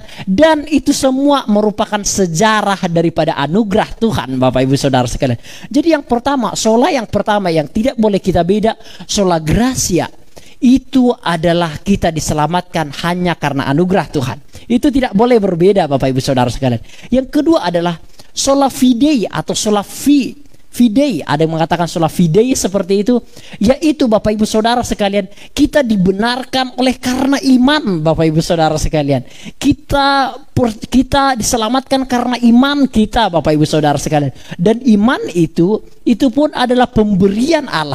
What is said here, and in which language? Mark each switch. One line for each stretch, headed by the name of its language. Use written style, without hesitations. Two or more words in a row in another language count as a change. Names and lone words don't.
Indonesian: Dan itu semua merupakan sejarah daripada anugerah Tuhan, Bapak Ibu Saudara sekalian. Jadi yang pertama, sola yang pertama yang tidak boleh kita beda,
Latin: sola gracia.
Indonesian: Itu adalah kita diselamatkan hanya karena anugerah Tuhan. Itu tidak boleh berbeda, Bapak Ibu Saudara sekalian. Yang kedua adalah
Latin: sola fidei
Indonesian: atau
Latin: sola fidei.
Indonesian: Ada yang mengatakan
Latin: sola fidei
Indonesian: seperti itu, yaitu Bapak Ibu Saudara sekalian, kita dibenarkan oleh karena iman, Bapak Ibu Saudara sekalian. Kita diselamatkan karena iman kita, Bapak Ibu Saudara sekalian. Dan iman itu pun adalah pemberian Allah.